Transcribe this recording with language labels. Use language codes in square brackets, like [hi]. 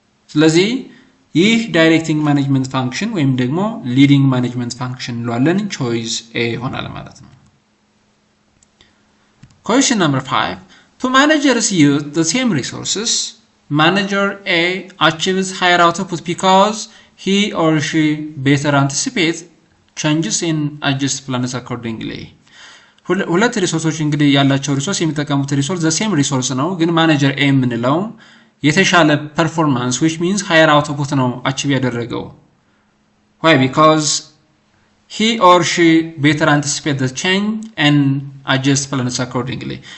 [am] ስለዚህ ይህ ዳይሬክቲንግ ማኔጅመንት ፋንክሽን ወይም ደግሞ ሊዲንግ ማኔጅመንት ፋንክሽን እንለዋለን። ቾይስ ኤ ይሆናል ማለት ነው። [en] Question number 5. To managers use the same resources, manager A achieves higher output because he or she better anticipates changes and adjusts plans accordingly. [am] ሁለት ሪሶርሶች እንግዲህ ያላቸው ሪሶርስ የሚጠቀሙት ሪሶርስ the same resource ነው፣ ግን ማኔጀር A የምንለው የተሻለ performance [en] which means higher output [am] ነው achieve ያደረገው። Why? [en] Because he or she better anticipate the change and adjust plans accordingly.